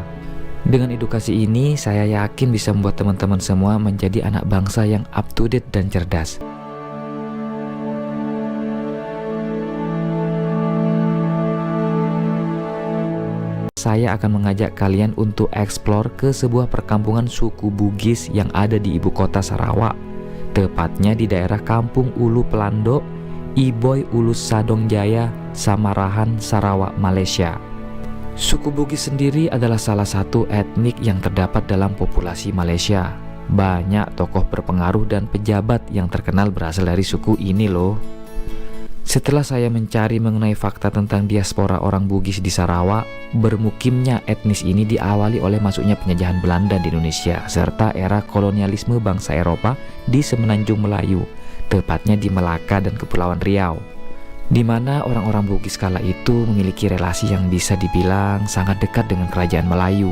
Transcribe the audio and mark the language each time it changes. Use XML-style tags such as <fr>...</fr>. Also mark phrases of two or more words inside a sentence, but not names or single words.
<id>Dengan edukasi ini, saya yakin bisa membuat teman-teman semua menjadi anak bangsa yang</id> <en>up to date</en> <id>dan cerdas. Saya akan mengajak kalian untuk eksplor ke sebuah perkampungan suku Bugis yang ada di ibu kota Sarawak. Tepatnya di daerah Kampung Ulu Pelando, Iboy Ulu Sadong Jaya, Samarahan, Sarawak, Malaysia. Suku Bugis sendiri adalah salah satu etnik yang terdapat dalam populasi Malaysia. Banyak tokoh berpengaruh dan pejabat yang terkenal berasal dari suku ini loh. Setelah saya mencari mengenai fakta tentang diaspora orang Bugis di Sarawak, bermukimnya etnis ini diawali oleh masuknya penjajahan Belanda di Indonesia serta era kolonialisme bangsa Eropa di Semenanjung Melayu, tepatnya di Melaka dan Kepulauan Riau, di mana orang-orang Bugis kala itu memiliki relasi yang bisa dibilang sangat dekat dengan kerajaan Melayu.</id>